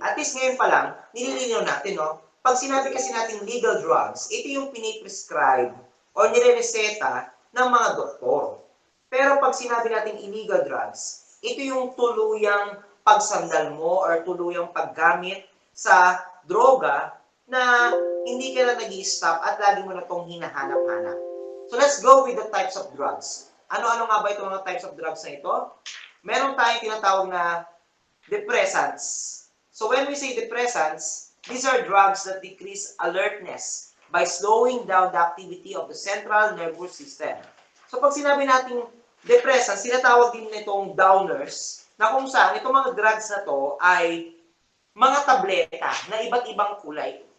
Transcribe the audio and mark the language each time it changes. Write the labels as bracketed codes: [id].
[tl] At least ngayon pa lang, nililinaw natin, no? Pag sinabi kasi natin legal drugs, ito yung piniprescribe o nirereseta ng mga doktor. Pero pag sinabi natin illegal drugs, ito yung tuluyang pagsandal mo or tuluyang paggamit sa droga na hindi ka na nag-i-stop at lagi mo na itong hinahanap-hanap. [en] So let's go with the types of drugs. [tl] Ano-ano nga ba itong mga types of drugs na ito? Meron tayong tinatawag na depressants. [en] So when we say depressants, these are drugs that decrease alertness by slowing down the activity of the central nervous system. [tl] So pag sinabi natin depressants, sinatawag din nitong downers, na kung saan itong mga drugs na to ay mga tableta na iba't ibang kulay.